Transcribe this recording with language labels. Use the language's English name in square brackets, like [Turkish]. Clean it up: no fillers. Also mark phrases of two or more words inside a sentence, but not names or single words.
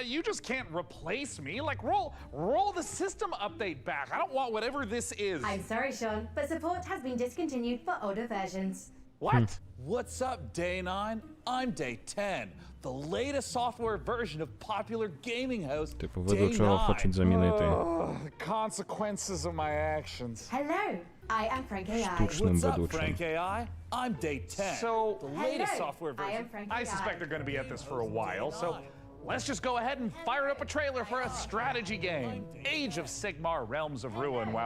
[English] You just can't replace me? Like, roll the system update back. I don't want whatever this is. I'm sorry, Sean, but support has been discontinued for older versions. What? What's up, Day 9? I'm Day 10, the latest software version of popular gaming host [Ukrainian] Типу, Day ведучого 9. хочуть замінити [English] The consequences of my actions. Hello, I am Frank AI. [Ukrainian] штучним [English] What's up, [Ukrainian] ведучим. [English] Frank AI? I'm Day 10, So, the latest Hello, software I am version. Frank I AI. suspect they're going to be at this for a while, so let's just go ahead and fire up a trailer for a strategy game. Age of Sigmar Realms of Ruin while